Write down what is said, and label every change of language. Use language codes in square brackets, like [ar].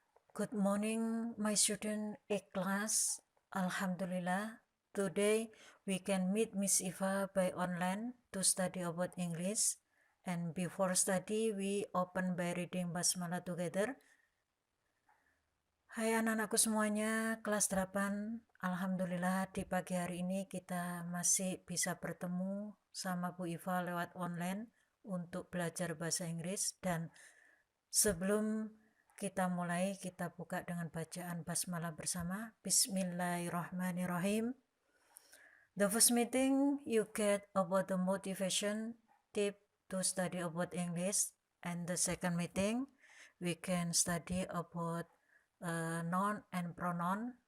[en] Good morning, my student A class. Alhamdulillah, today we can meet Miss Eva by online to study about English. And before study, we open by reading Basmalah together. [id] Hai anak-anakku semuanya, kelas 8. Alhamdulillah di pagi hari ini kita masih bisa bertemu sama Bu Iva lewat online untuk belajar bahasa Inggris. Dan sebelum kita mulai, kita buka dengan bacaan basmalah bersama. [ar] Bismillahirrahmanirrahim. [en] The first meeting you get about the motivation tip to study about English, and the second meeting we can study about noun and pronoun.